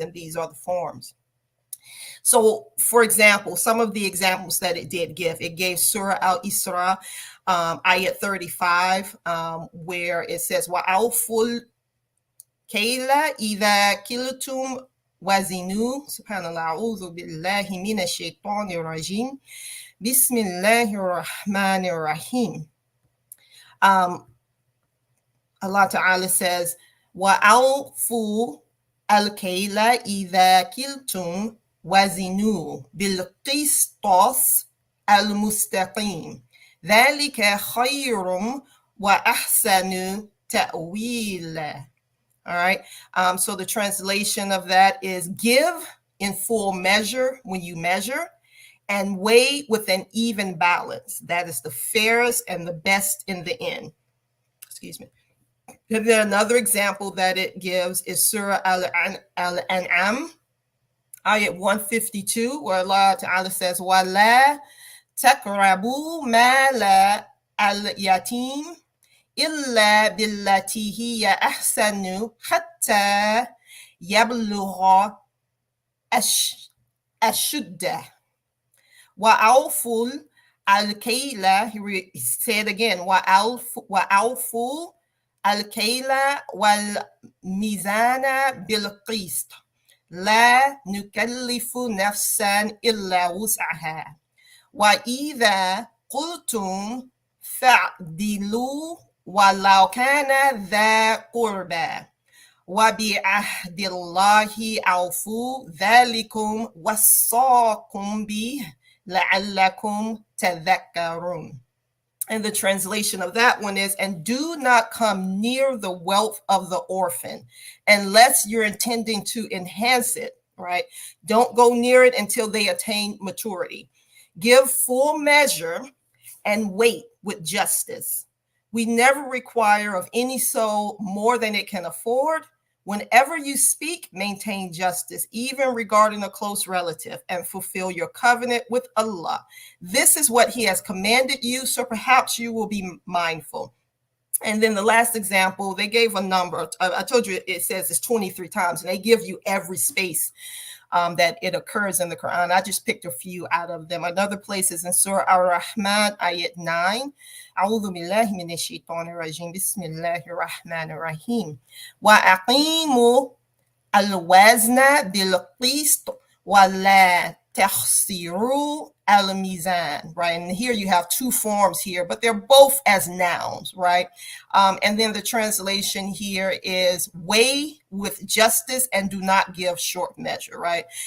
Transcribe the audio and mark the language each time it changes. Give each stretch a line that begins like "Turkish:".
English: And these are the forms. So, for example, some of the examples that it did give, it gave Surah Al-Isra, ayat 35, where it says,
Arabic: وَأَوْفُوا الْكَيْلَ إِذَا كِلْتُمْ وَزِنُوا. Subhanallah, أعوذ بالله من الشيطان الرجيم. بسم الله الرحمن الرحيم.
English: Allah Ta'ala says,
Arabic: وَأَوْفُوا الْكَيْلَ إِذَا كِلْتُمْ وزنوا بالقسطاس المستقيم ذلك خير وأحسن تأويلا.
English: All right. So the translation of that is, give in full measure when you measure, and weigh with an even balance. That is the fairest and the best in the end. Excuse me. And then another example that it gives is Surah Al-An'am, ayat 152, where Allah Ta'ala says,
Arabic: وَلَا تَقْرَبُوا مَالَ الْيَتِيمِ إِلَّا بِالَّتِي هِيَ أَحْسَنُ حَتَّى يَبْلُغَ أَشُدَّهُ وَأَوْفُوا الْكَيْلَ.
English: He said again,
Arabic: وَأَوْفُوا الْكَيْلَ وَالْمِيزَانَ بِالْقِسْطِ لا نكلف نفسا إلا وسعها وإذا قلتم فاعدلوا ولو كان ذا قربى وبعهد الله أوفوا ذلكم وصاكم به لعلكم تذكرون.
English: And the translation of that one is, and do not come near the wealth of the orphan unless you're intending to enhance it, right? Don't go near it until they attain maturity. Give full measure and wait with justice. We never require of any soul more than it can afford. Whenever you speak, maintain justice, even regarding a close relative, and fulfill your covenant with Allah. This is what He has commanded you, so perhaps you will be mindful. And then the last example, they gave a number. I told you it says it's 23 times, and they give you every space that it occurs in the Quran. I just picked a few out of them. Another place is in Surah Ar-Rahman, ayat 9.
Arabic: أعوذ بالله من الشيطان الرجيم بسم الله الرحمن الرحيم وأقيموا الوزن بالقسط ولا تخسير الميزان,
English: right? And here you have two forms here, but they're both as nouns, right? And then the translation here is weigh with justice and do not give short measure, right?